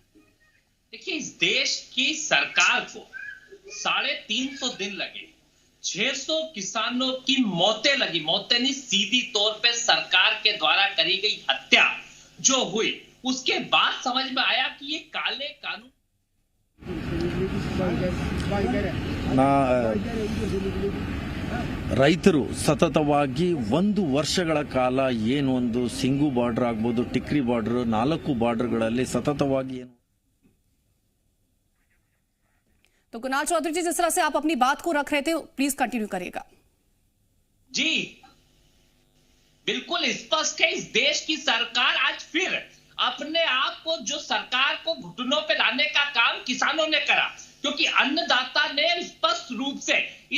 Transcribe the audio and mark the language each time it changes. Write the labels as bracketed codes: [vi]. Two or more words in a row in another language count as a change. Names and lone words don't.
[hi] देखिए, इस देश की सरकार को 350 दिन लगे 600 किसानों की मौतें लगी, मौतें नहीं, सीधी तौर पे सरकार के द्वारा करी गई हत्या जो हुई, उसके बाद समझ में आया कि ये काले कानून [kn] ರೈತರು ಸತತವಾಗಿ 1 ವರ್ಷಗಳ ಕಾಲ ಏನು ಒಂದು ಸಿಂಗು ಬಾರ್ಡರ್ ಆಗಬಹುದು, ಟಿಕ್ರಿ ಬಾರ್ಡರ್, 4 ಬಾರ್ಡರ್ಗಳಲ್ಲಿ ಸತತವಾಗಿ ಏನು. [hi] तो कुणाल चौधरी जी, जिस तरह से आप अपनी बात को रख रहे थे, प्लीज कंटिन्यू करिएगा. जी बिल्कुल स्पष्ट है, इस देश की सरकार आज फिर अपने आप को, जो सरकार को घुटनों पे लाने का काम किसानों ने करा, क्योंकि अन्नदाता ने स्पष्ट रूप से इस